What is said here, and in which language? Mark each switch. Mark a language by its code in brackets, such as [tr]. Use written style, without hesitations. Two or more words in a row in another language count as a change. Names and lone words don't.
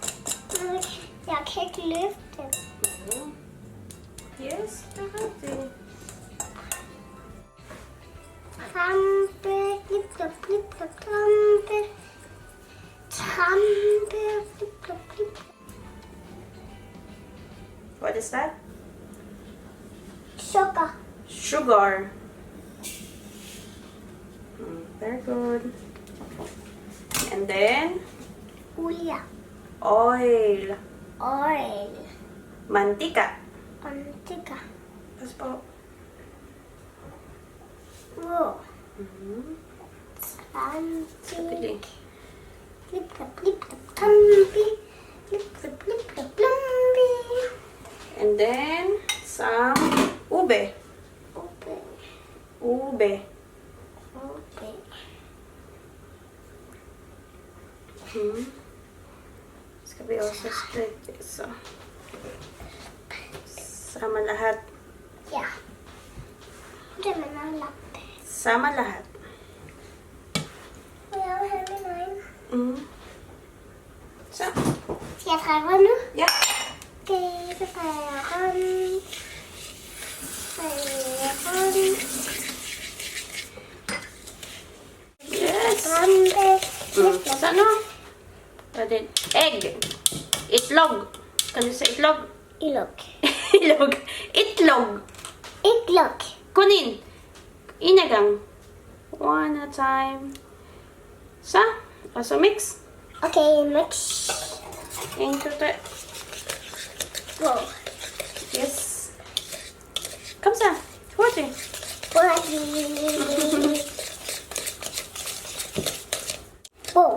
[sv] Jag kan inte lyfta. [nl] Yes, daar is hij. [sv] Trampe, flippa, flippa, trampe. Trampe, flippa, flippa. [en] What is that? Sugar. Sugar. Very good. And then, [sv] Olja. [en] oil. Oil. [tl] Mantika. Mantika. Pas po. Whoa. Pili. [sv] Trampe. Flippa, flippa, trampe. Flippa, flippa, trampe. [en] And then, some ube. Open. [tl] Ube. [en] Open. [sv] Ska vi också sträcka så. [tl] Sama lahat. [sv] Ja. Det med en lapp. [tl] Sama lahat. [sv] Och jag har min egen. Så. Ska jag pröva nu? Ja. Okej, då tar jag hand. Hand. [en] Yes. Hand. [tl] Så ano? Pwede. Egg. Itlog. [sv] Kan du säga itlog? [tl] Ilok. Itlog. Itlog. Itlok. Kunin. Inagang. [en] One at a time. [sv] Så. Och så mix. Okej, mix. 1, 2, 3. Wow. Yes. Kom så. 2, 3. Wow.